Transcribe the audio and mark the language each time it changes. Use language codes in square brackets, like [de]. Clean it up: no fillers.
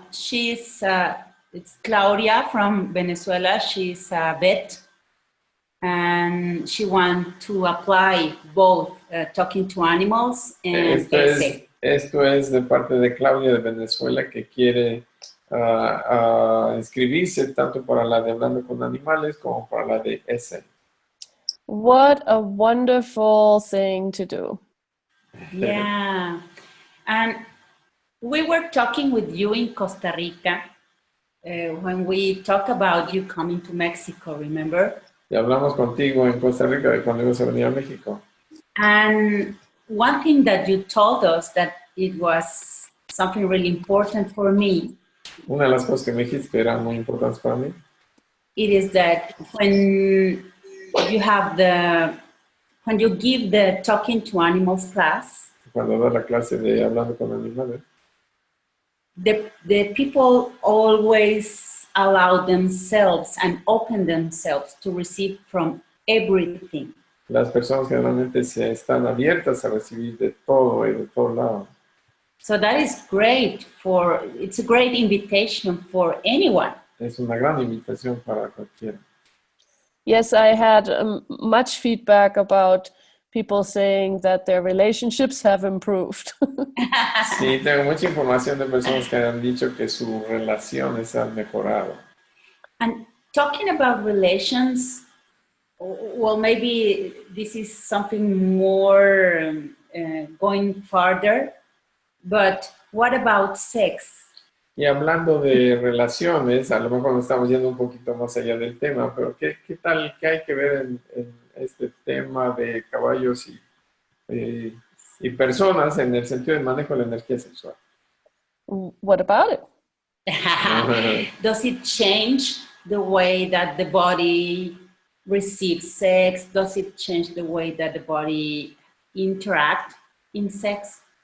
[en] It's Claudia from Venezuela. She's a vet. And she wants to apply both talking to animals and ESSE. [es] Esto es de parte de Claudia de Venezuela, que quiere inscribirse tanto para la de hablando con animales como para la de ESSE. [en] What a wonderful thing to do. Yeah. And we were talking with you in Costa Rica when we talked about you coming to Mexico, remember? [es] Y hablamos contigo en Costa Rica de cuando ibas a venir a México. [en] And one thing that you told us that it was something really important for me. [es] Una de las cosas que me dijiste que eran muy importantes para mí. [en] It is that when you give the talking to animals class, [es] Cuando das la clase de hablando con animales, [en] the people always allow themselves and open themselves to receive from everything. [es] las personas generalmente se están abiertas a recibir de todo y de todo lado. [en] So that is great it's a great invitation for anyone. [es] Es una gran invitación para cualquiera. [en] Yes, I had much feedback about people saying that their relationships have improved. [es] Sí, tengo mucha información de personas que han dicho que sus relaciones han mejorado. [en] And talking about relations, well, maybe this is something more going farther, but what about sex? [es] Y hablando de relaciones, a lo mejor nos estamos yendo un poquito más allá del tema, pero ¿qué tal, qué hay que ver en este tema de caballos y personas en el sentido del manejo de la energía sexual? [en] What about it? Does it change the way that the body receives sex? Does it change the way that the body interacts in sex?